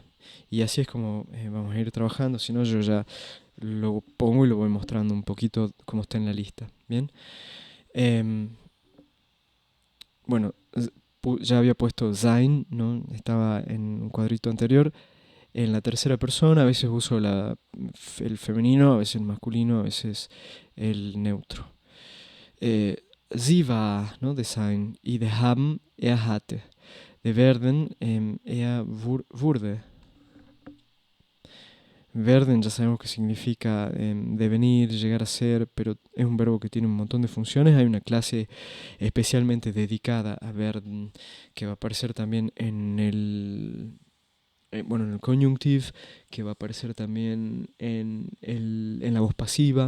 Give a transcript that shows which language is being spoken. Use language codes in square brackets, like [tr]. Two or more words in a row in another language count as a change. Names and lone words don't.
[es] Y así es como vamos a ir trabajando, si no yo ya lo pongo y lo voy mostrando un poquito cómo está en la lista. Bien. Bueno, ya había puesto sein, ¿no? Estaba en un cuadrito anterior. En la tercera persona a veces uso el femenino, a veces el masculino, a veces el neutro. [de] Sie war, [es] ¿no? De sein, y de [de] haben, hatte. [es] De [de] werden, wurde. [es] Werden ya sabemos que significa devenir, llegar a ser, pero es un verbo que tiene un montón de funciones. Hay una clase especialmente dedicada a werden que va a aparecer también en el en el conjunctive, que va a aparecer también en la voz pasiva.